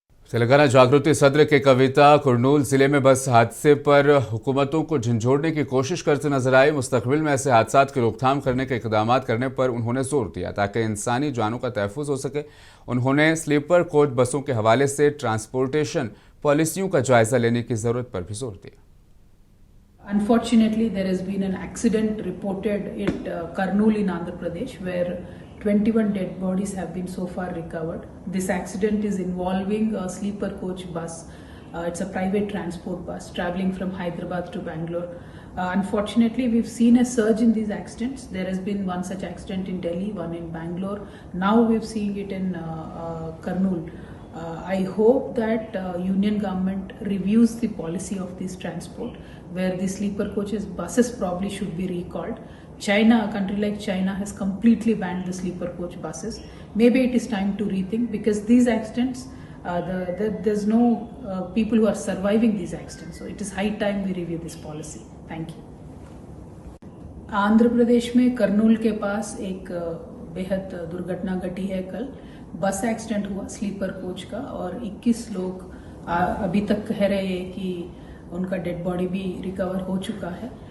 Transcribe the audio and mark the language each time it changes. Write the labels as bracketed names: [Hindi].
[Hindi] तेलंगाना जागृति सदर के कविता करनूल जिले में बस हादसे पर हुकूमतों को झंझोड़ने की कोशिश करते नजर आई। मुस्तकबिल में ऐसे हादसात की रोकथाम करने के इक़दाम करने पर उन्होंने जोर दिया ताकि इंसानी जानों का तहफ़्फ़ुज़ हो सके। उन्होंने स्लीपर कोच बसों के हवाले से ट्रांसपोर्टेशन पॉलिसियों का जायजा लेने की ज़रूरत पर भी जोर दिया। [English] Unfortunately, there has been an accident reported at Kurnool in Andhra Pradesh where 21 dead bodies have been so far recovered. This accident is involving a sleeper coach bus. It's a private transport bus traveling from Hyderabad to Bangalore. Unfortunately, we've seen a surge in these accidents. There has been one such accident in Delhi, one in Bangalore. Now we're seeing it in Kurnool. I hope that union government reviews the policy of this transport, where the sleeper coaches buses probably should be recalled. China, a country like China, has completely banned the sleeper coach buses. Maybe it is time to rethink, because these accidents, there's no people who are surviving these accidents. So it is high time we review this policy. Thank you. [Hindi] Andhra Pradesh में करनूल के पास एक बेहद दुर्घटना घटी है कल। बस accident हुआ स्लीपर कोच का और 21 लोग अभी तक कह रहे हैं कि उनका डेड बॉडी भी रिकवर हो चुका है।